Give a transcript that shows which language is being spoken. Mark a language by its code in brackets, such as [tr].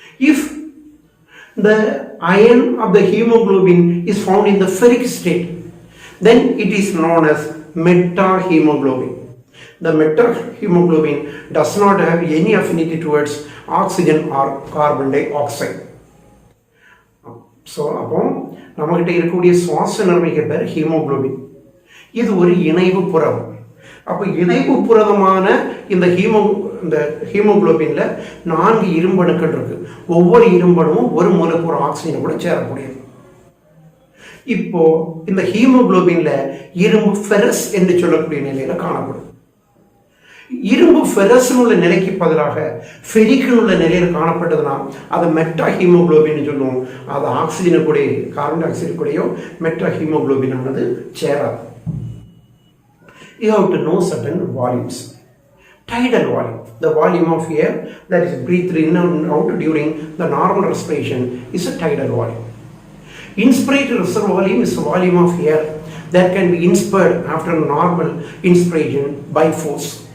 [en] If the iron of the hemoglobin is found in the ferric state, then it is known as metahemoglobin. The metahemoglobin does not have any affinity towards oxygen or carbon dioxide. [ta] So அப்போ நம்மகிட்ட இருக்கக்கூடிய சுவாச நிறமிக்கு பேர் haemoglobin. இது ஒரு இணைவு புரதம். அப்போ இணைவு புரதமான இந்த ஹீமோகுளோபின்ல 4 இரும்பணுக்கள் இருக்கு. ஒவ்வொரு இரும்பணுவும் ஒரு மூலக்கூறு ஆக்சிஜன் கூட சேரக்கூடியது. இப்போ இந்த ஹீமோகுளோபின்ல இரும்பு ஃபெரஸ் என்று சொல்லக்கூடிய நிலையில காணப்படும். இரும்பு ஃபெரஸ் உள்ள நிலைக்கு பதிலாக ஃபெரிக் உள்ள நிலையில் காணப்பட்டதுன்னா அதை மெட்டா ஹீமோகுளோபின் சொல்லுவோம். அது ஆக்சிஜனு கூட கார்பன் டை ஆக்சைடு கூடயோ மெட்டா ஹீமோகுளோபின் ஆனது சேராது. [en] You have to know certain volumes. Tidal volume, the volume of air that is breathed in and out during the normal respiration, is a tidal volume. Inspiratory reserve volume is a volume of air that can be inspired after normal inspiration by force.